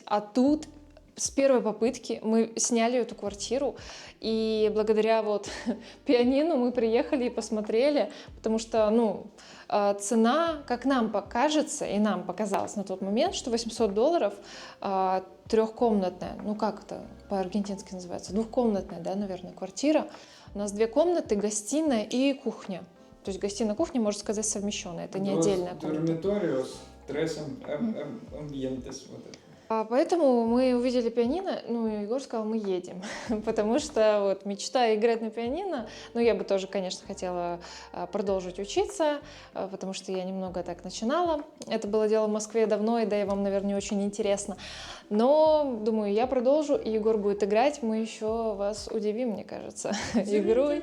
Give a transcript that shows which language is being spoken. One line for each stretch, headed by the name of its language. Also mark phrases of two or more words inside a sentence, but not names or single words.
Russian: А тут с первой попытки мы сняли эту квартиру, и благодаря вот пианино мы приехали и посмотрели, потому что, ну, цена, как нам покажется, и нам показалось на тот момент, что $800 трехкомнатная, ну как это по-аргентински называется, двухкомнатная, да, наверное, квартира. У нас 2 комнаты, гостиная и кухня. То есть гостиная-кухня, можно сказать, совмещенная, это не отдельная комната.
Spanish: Dormitorios, tres ambientes,
Russian: вот это. Поэтому мы увидели пианино, ну и Егор сказал, мы едем, потому что вот мечта играть на пианино, ну я бы тоже, конечно, хотела продолжить учиться, потому что я немного так начинала, это было дело в Москве давно, и да, и вам, наверное, не очень интересно, но, думаю, я продолжу, и Егор будет играть, мы еще вас удивим, мне кажется, игрой.